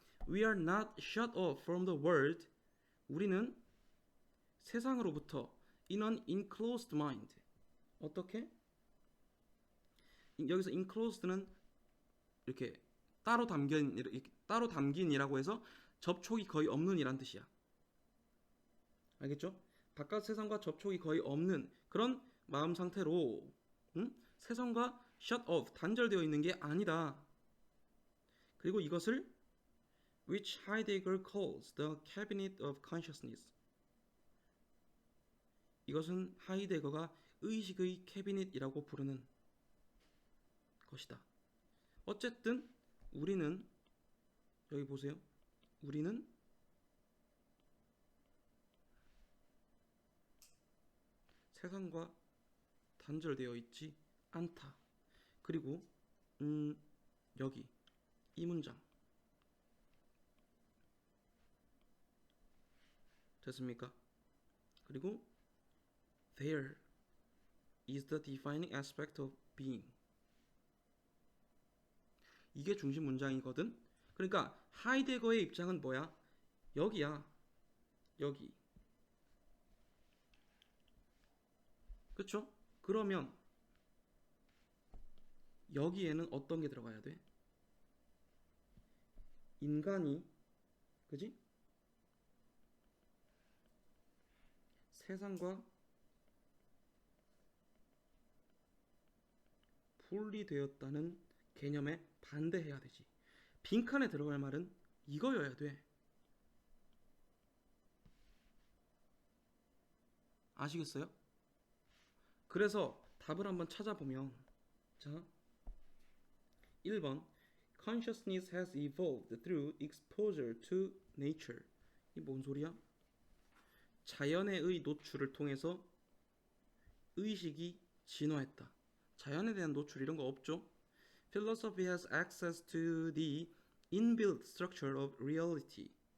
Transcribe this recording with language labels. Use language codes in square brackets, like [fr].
[en] We are not shut off from the world. [ko] 우리는 세상으로부터 [en] in an enclosed mind. [ko] 어떻게? 여기서 enclosed는 이렇게 따로 담긴이라고 해서 접촉이 거의 없는 이란 뜻이야. 알겠죠? 바깥 세상과 접촉이 거의 없는 그런 마음 상태로 세상과 shut off, 단절되어 있는 게 아니다. 그리고 이것을 [en] which Heidegger calls the cabinet of consciousness. [ko] 이것은 하이데거가 의식의 캐비닛이라고 부르는 것이다. 어쨌든 우리는 여기 보세요. 우리는 세상과 단절되어 있지 않다. 그리고 여기 이 문장 됐습니까? [en] 그리고 there is the defining aspect of being. [ko] 이게 중심 문장이거든. 그러니까 하이데거의 입장은 뭐야? 여기야. 여기. 그쵸? 그러면 여기에는 어떤 게 들어가야 돼? 인간이 그지? 세상과 분리되었다는 개념에 반대해야 되지. 빈칸에 들어갈 말은 이거여야 돼. 아시겠어요? 그래서 답을 한번 찾아보면 자 1번 [en] Consciousness has evolved through exposure to nature. [ko] 이 뭔 소리야? 자연에 의 노출을 통해서 의식이 진화했다. 자연에 대한 노출 이런 거 없죠? [en] Philosophy has access to the inbuilt structure of reality.